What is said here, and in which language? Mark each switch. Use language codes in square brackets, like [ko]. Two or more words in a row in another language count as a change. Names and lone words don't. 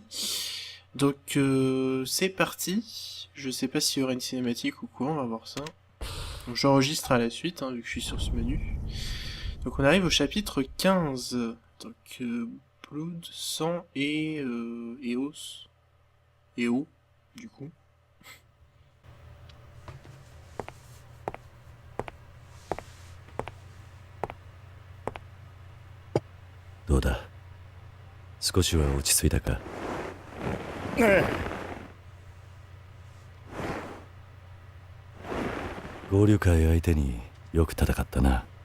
[fr] Donc c'est parti, je sais pas s'il y aura une cinématique ou quoi, on va voir ça. Donc j'enregistre à la suite, vu que je suis sur ce menu. Donc on arrive au chapitre 15, donc Blood, sang et os, et eau, du coup. [ja] どうだ、少しは落ち着いたか。え合流会相手によく戦ったな。